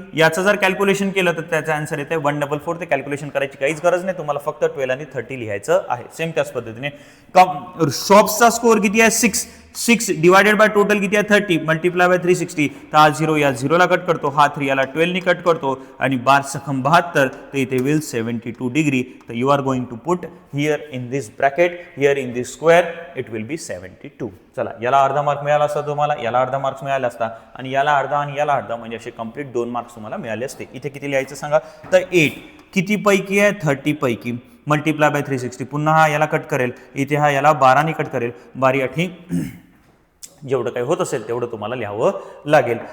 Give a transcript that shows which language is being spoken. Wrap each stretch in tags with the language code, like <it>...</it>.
<mr>याचं जर कॅल्क्युलेशन केलं तर त्याचा आन्सर येते 144. ते कॅल्क्युलेशन करायची काहीच गरज नाही, तुम्हाला फक्त 12 आणि 30 लिहायचं आहे. सेम त्याच पद्धतीने शॉप्सचा स्कोअर किती आहे 6 डिवायडेड बाय टोटल किती आहे 30 मल्टिप्लाय बाय 360. तर हा 0 या 0 ला कट करतो, हा 3 याला 12 ने कट करतो आणि 12×72 तर इथे विल 72 डिग्री.</mr> <en>तर you are going to put here in this bracket, here in this square, it will be 72.</en> <mr>चला, याला अर्धा मार्क मिळाला असता तुम्हाला, याला अर्धा मार्क्स मिळाला असता आणि याला अर्धा आणि याला अर्धा, म्हणजे असे कंप्लीट 2 मार्क्स तुम्हाला मिळाले असते. इथे किती लिहायचं सांगा, तर 8 किती पैकी आहे 30 पैकी मल्टिप्लाय बाय 360. पुन्हा हा याला कट करेल, इथे हा याला 12 ने कट करेल, 12 8 जेवढं काही होत असेल तेवढं तुम्हाला लिहावं लागेल.</mr>